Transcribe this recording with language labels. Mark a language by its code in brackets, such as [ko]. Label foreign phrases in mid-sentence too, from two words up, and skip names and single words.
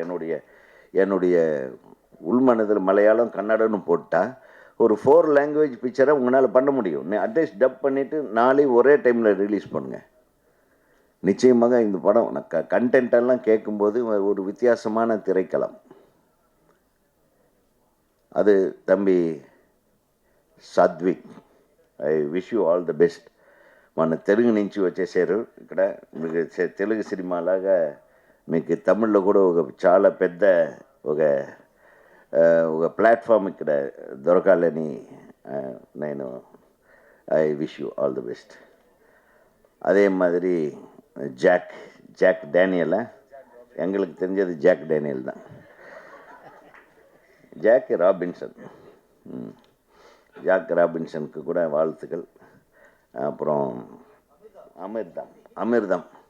[ta] என்னுடைய உள்மனதில் மலையாளம் கன்னடன்னு போட்டால் ஒரு 4 [en] language pictureஐ [ta] உங்களால் பண்ண முடியும். [en] at least dub [ta] பண்ணிவிட்டு 4 ஒரே டைமில் ரிலீஸ் பண்ணுங்கள். நிச்சயமாக இந்த படம் கண்டென்ட்டெல்லாம் கேட்கும்போது ஒரு வித்தியாசமான திரைக்களம். அது தம்பி [en] సాత్విక్, I wish you all the best. [te] మన తెలుగు నుంచి వచ్చేసారు ఇక్కడ. మీకు తెలుగు సినిమాలాగా మీకు తమిళ్లో కూడా చాలా పెద్ద ఒక ప్లాట్ఫామ్ ఇక్కడ దొరకాలని నేను [en] I wish you all the best. [ta] அதே மாதிரி ஜாக் டேனியலா? எங்களுக்கு தெரிஞ்சது ஜாக் டேனியல் தான். ஜாக் ராபின்சன், ஜாக் ராபின்சனுக்கு கூட வாழ்த்துக்கள். அப்புறம் அமிர்தம்.